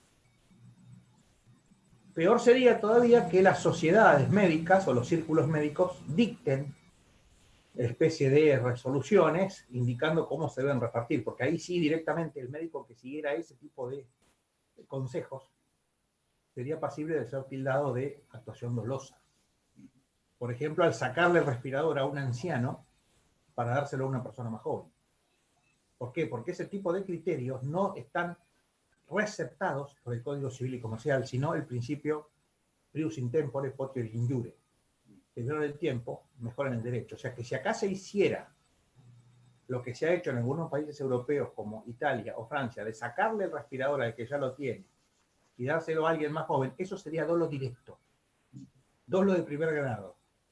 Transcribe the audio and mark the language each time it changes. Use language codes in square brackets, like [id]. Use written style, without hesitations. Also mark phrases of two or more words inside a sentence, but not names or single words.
[es] Peor sería todavía que las sociedades médicas o los círculos médicos dicten especie de resoluciones indicando cómo se deben repartir, porque ahí sí directamente el médico que siguiera ese tipo de consejos sería pasible de ser tildado de actuación dolosa. Por ejemplo, al sacarle el respirador a un anciano para dárselo a una persona más joven. ¿Por qué? Porque ese tipo de criterios no están receptados por el Código Civil y Comercial, sino el principio [la] prius in tempore potior in iure. [es] Primero el tiempo, mejor en el derecho. O sea que si acá se hiciera lo que se ha hecho en algunos países europeos como Italia o Francia, de sacarle el respirador al que ya lo tiene y dárselo a alguien más joven, eso sería dolo directo, dolo de primer grado.